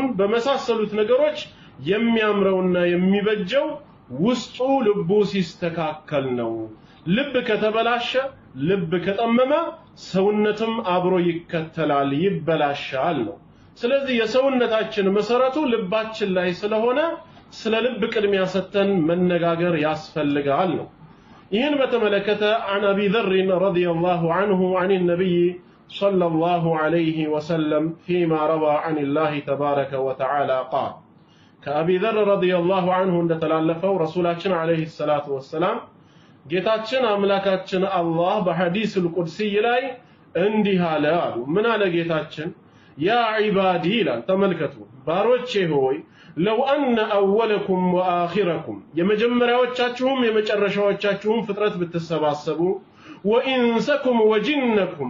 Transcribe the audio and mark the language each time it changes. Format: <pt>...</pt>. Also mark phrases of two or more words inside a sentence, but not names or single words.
<am>በመሳሰሉት ነገሮች የሚያምረውና የሚበጀው ውስጡ ልቡ ሲስተካከል ነው። ልብ ከተበላሸ፣ ልብ ከጠመመ ሰውነትም አብሮ ይከተላል፣ ይበላሻል ነው። ስለዚህ የሰውነታችን መሰረቱ ልባችን ላይ ስለሆነ ስለ ልብ ቅድሚያ ሰጥተን መነጋገር ያስፈልጋል ነው። ይህን በተመለከተ</am> <ar>عن أبي ذر رضي الله عنه عن النبي صلى الله عليه وسلم فيما روى عن الله تبارك وتعالى قال كأبي ذر رضي الله عنه</ar> <am>እንደተላለፈው ረሱላችን</am> <ar>عليه الصلاة والسلام</ar> <am>ጌታችን አምላካችን አላህ</am> <ar>بالحديث القدسي</ar> <am>ላይ እንዲህ አለ አሉ። ምን አለ ጌታችን?</am> <ar>يا عبادي</ar> <am>ይላል። ተመልከቱ ባሮቼ ሆይ</am> <ar>لو أن أولكم وآخركم</ar> <am>የመጀመሪያዎቻችሁም የመጨረሻዎቻችሁም ፍጥረት ብትሰባሰቡ</am> <ar>وإنسكم وجنكم</ar>